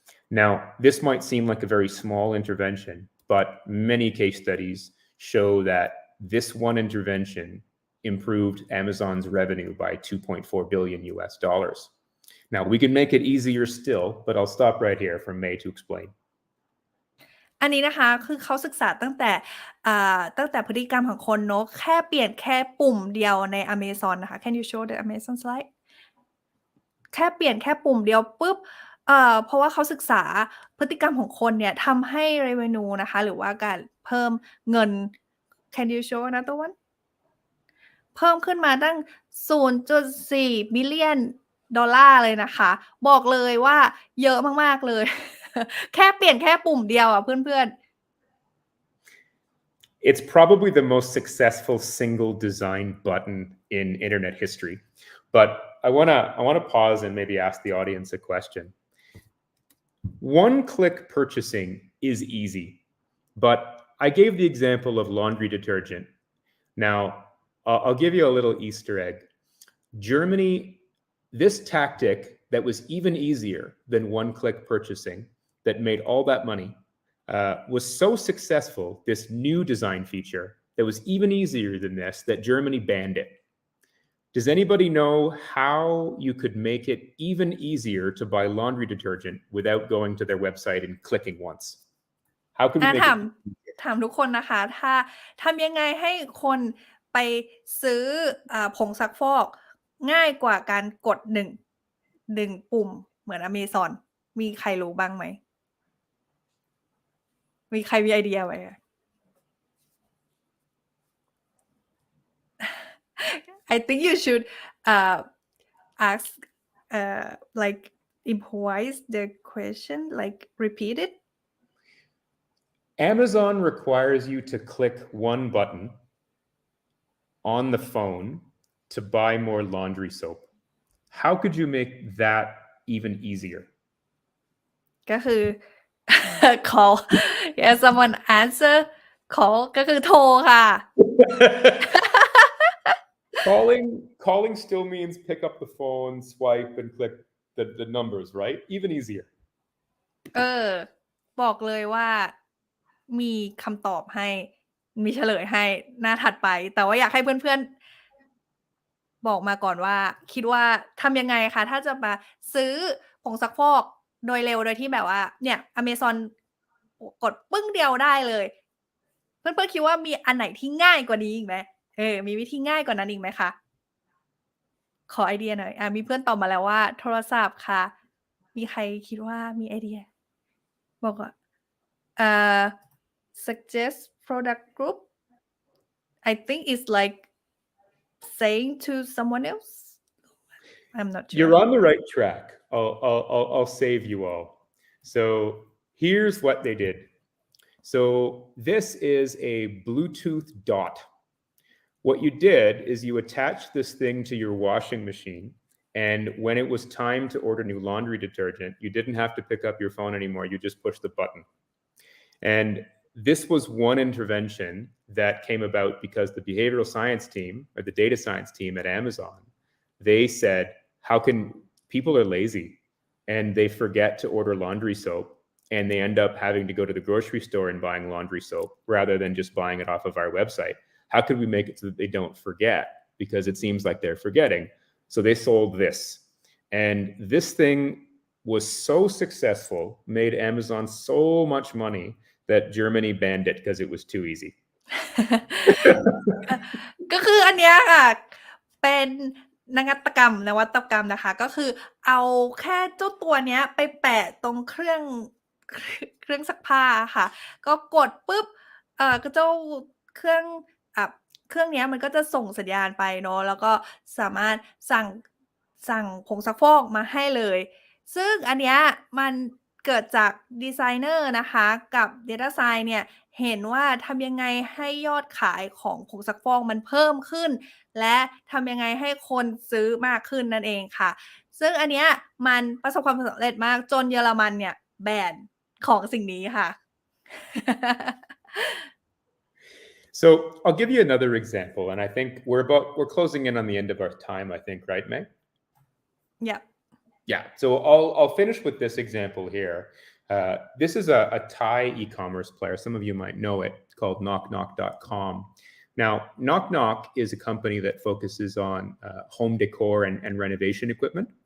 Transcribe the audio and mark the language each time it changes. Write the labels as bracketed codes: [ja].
[en] Now, this might seem like a very small intervention, but many case studies show that this one intervention improved Amazon's revenue by $2.4 billion US. Now, we can make it easier still, but I'll stop right here for May to explain. [th] อันนี้นะคะคือเขาศึกษาตั้งแต่พฤติกรรมของคนเนาะแค่เปลี่ยนแค่ปุ่มเดียวใน Amazon นะคะ [en] Can you show the Amazon slide [th] แค่เปลี่ยนแค่ปุ่มเดียวปุ๊บเพราะว่าเขาศึกษาพฤติกรรมของคนเนี่ยทำให้ revenue นะคะหรือว่าการเพิ่มเงิน [en] Can you show another one [th] เพิ่มขึ้นมาตั้ง 0.4 billion ดอลลาร์เลยนะคะบอกเลยว่าเยอะมากๆเลย แค่เปลี่ยนแค่ปุ่มเดียวอ่ะเพื่อน [en] ๆ It's probably the most successful single design button in internet history. But I want to pause and maybe ask the audience a question. One-click purchasing is easy, but I gave the example of laundry detergent. Now, I'll give you a little Easter egg. Germany, this tactic that was even easier than one-click purchasing, that made all that money, was so successful, this new design feature that was even easier than this, that Germany banned it. Does anybody know how you could make it even easier to buy laundry detergent without going to their website and clicking once? How could we make it? [th] ถามทุกคนนะคะถ้าทำยังไงให้คนไปซื้อผงซักฟอกง่ายกว่าการกดหนึ่งปุ่มเหมือน Amazon มีใครรู้บ้างไหมมีใครมีไอเดียไหม [en] I think you should ask like improvise the question, like repeat it. Amazon requires you to click one button on the phone to buy more laundry soap. How could you make that even easier? [th] ก็คือ [en] call yes someone answer call [th] ก็คือโทรค่ะ [en] Calling still means pick up the phone, swipe, and click the numbers, right? Even easier. [th] บอกเลยว่ามีคำตอบให้มีเฉลยให้หน้าถัดไปแต่ว่าอยากให้เพื่อนๆบอกมาก่อนว่าคิดว่าทำยังไงคะถ้าจะมาซื้อผงซักฟอกโดยเร็วโดยที่แบบว่าเนี่ย Amazon กดปึ้งเดียวได้เลยเพื่อนๆคิดว่ามีอันไหนที่ง่ายกว่านี้อีกไหมมีวิธีง่ายกว่านั้นอีกไหมคะ ขอไอเดียหน่อยมีเพื่อนตอบมาแล้วว่าโทรศัพท์ค่ะมีใครคิดว่ามีไอเดียบอกว่า [en] suggest product group I think it's like saying to someone else I'm not sure You're on the right track. I'll save you all. So here's what they did. So this is a Bluetooth dot. What you did is you attached this thing to your washing machine, and when it was time to order new laundry detergent, you didn't have to pick up your phone anymore. You just push the button. And this was one intervention that came about because the behavioral science team or the data science team at Amazon, they said, how can people are lazy and they forget to order laundry soap and they end up having to go to the grocery store and buying laundry soap rather than just buying it off of our website. How could we make it so that they don't forget? Because it seems like they're forgetting. So they sold this. And this thing was so successful, made Amazon so much money that Germany banned it because it was too easy. [th] ก็คืออันเนี้ยค่ะเป็นนวัตกรรมนะคะก็คือเอาแค่เจ้าตัวเนี้ยไปแปะตรงเครื่องซักผ้าค่ะก็กดปุ๊บก็เจ้าเครื่องเนี้ยมันก็จะส่งสัญญาณไปเนาะแล้วก็สามารถ สั่งผงซักฟอกมาให้เลยซึ่งอันเนี้ยมันเกิดจากดีไซเนอร์นะคะกับ Data Science เนี่ยเห็นว่าทำยังไงให้ยอดขายของผงซักฟอกมันเพิ่มขึ้นและทำยังไงให้คนซื้อมากขึ้นนั่นเองค่ะซึ่งอันเนี้ยมันประสบความสำเร็จมากจนเยอรมันเนี่ยแบนของสิ่งนี้ค่ะ [en] So I'll give you another example, and I think we're closing in on the end of our time, I think, right, Meg? Yeah. Yeah. So I'll finish with this example here. This is a Thai e-commerce player. Some of you might know it, called knockknock.com. Now, Knock Knock is a company that focuses on home decor and renovation equipment.